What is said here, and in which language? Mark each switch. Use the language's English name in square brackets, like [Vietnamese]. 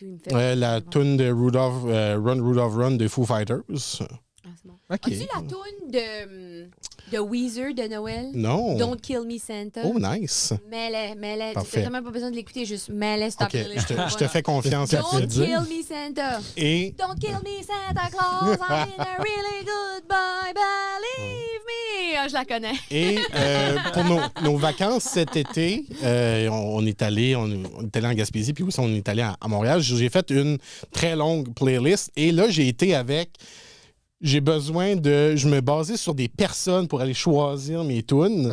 [French] La tune de Run Rudolph Run de Foo Fighters. As-tu la tune de Weezer de Noël? Non. [English] Don't Kill Me Santa. Oh, nice. [French] Mets-les. Tu n'as même pas besoin de l'écouter, juste mets-les. Je te fais confiance. [English] Don't Kill Me Santa. [French] Et... [English] Don't kill me Santa Claus, I'm in a really good boy, believe me. [French] Je la connais. Et pour nos vacances cet été, on est allé en Gaspésie, puis aussi on est allé à Montréal. J'ai fait une très longue playlist et là, j'ai été avec... J'ai besoin de... Je me basais sur des personnes pour aller choisir mes tunes.